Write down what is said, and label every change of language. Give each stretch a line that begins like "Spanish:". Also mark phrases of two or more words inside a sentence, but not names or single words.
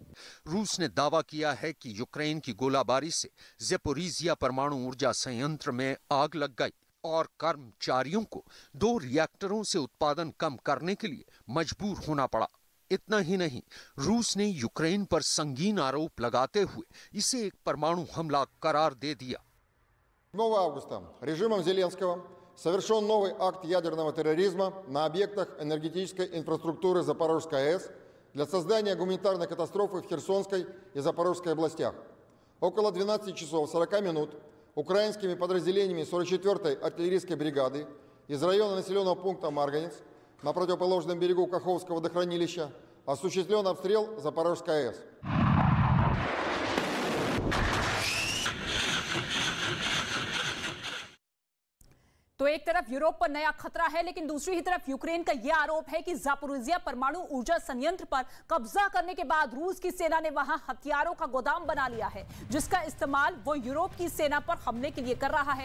Hindi: रूस ने दावा किया है कि यूक्रेन की गोलाबारी से ज़ेपोरिज़िया परमाणु ऊर्जा संयंत्र में आग लग गई और कर्मचारियों को 2 रिएक्टरों से उत्पादन कम करने के लिए मजबूर होना पड़ा। इतना ही नहीं, रूस ने यूक्रेन पर संगीन आरोप लगाते हुए इसे एक परमाणु हमला करार दे दिया।
Russian: 7 августа режимом Зеленского совершен новый акт ядерного терроризма на объектах энергетической инфраструктуры Запорожской АЭС для создания гуманитарной катастрофы в Херсонской и Запорожской областях. Около 12 часов 40 минут украинскими подразделениями 44-й артиллерийской бригады из района населенного пункта Марганец на противоположном берегу Каховского водохранилища осуществлен обстрел Запорожской АЭС.
Hindi: तो एक तरफ यूरोप पर नया खतरा है, लेकिन दूसरी ही तरफ यूक्रेन का यह आरोप है कि जापोरिजिया परमाणु ऊर्जा संयंत्र पर कब्जा करने के बाद रूस की सेना ने वहां हथियारों का गोदाम बना लिया है, जिसका इस्तेमाल वो यूरोप की सेना पर हमले के लिए कर रहा है।